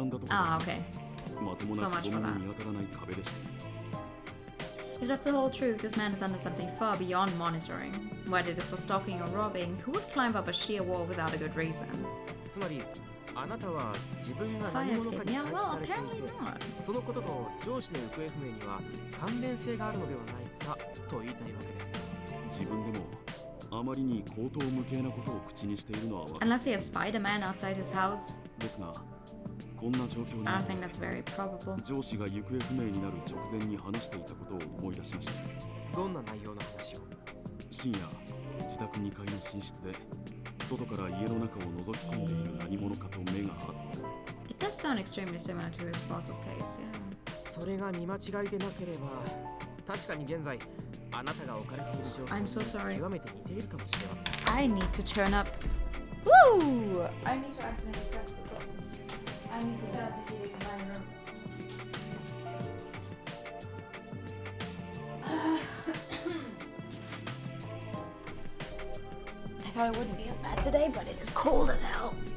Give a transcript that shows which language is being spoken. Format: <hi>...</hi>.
<en>Ah, okay. So much for that. If that's the whole truth, this man is under something far beyond monitoring. Whether this was stalking or robbing, who would climb up a sheer wall without a good reason?</en> <ja>つまりあなたは自分が何者かに監視されていて、そのことと上司の行方不明には関連性があるのではないかと言いたいわけです。自分でもあまりに口頭無形なことを口にしているのは分かる。</ja> <en>Unless he has spied a man outside his house.</en> <ja>ですが、こんな状況に</ja> <en>I don't think that's very probable.</en> <ja>上司が行方不明になる直前に話していたことを思い出しました。どんな内容の話を？深夜、自宅2階の寝室で外から家の中を覗き込んでいる何者かと目が合った。</ja> <en>It does sound extremely similar to his boss's case, yeah.</en> <ja>それが見間違いでなければ、確かに現在あなたが置かれている状況</ja> <en>I'm so sorry.</en> <ja>に極めて似ているかもしれません。</ja> <en>I need to turn up. Woo! I need to accidentally press the button. I need to turn up the heating in my room. I thought it wouldn't be as bad today, but it is cold as hell.</en>